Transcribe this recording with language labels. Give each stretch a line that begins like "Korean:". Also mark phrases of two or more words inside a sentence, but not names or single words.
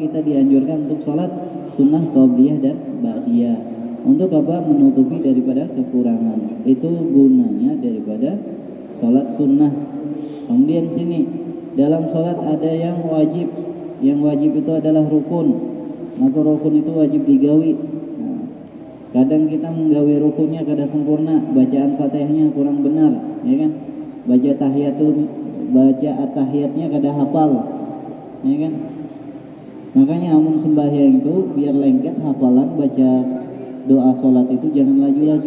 Indonesian: Kita dianjurkan untuk sholat sunnah qabliyah dan ba'diyah. Untuk apa? Menutupi daripada kekurangan. Itu gunanya daripada sholat sunnah. Kemudian sini dalam sholat ada yang wajib. Yang wajib itu adalah rukun. Maka rukun itu wajib digawi. Kadang kita menggawi rukunnya kada sempurna, bacaan Fatihahnya kurang benar, ya kan? Baca at-tahiyatnya kada hafal, ya kan? Makanya amun sembahyang itu biar lengket hafalan baca doa sholat itu jangan laju-laju.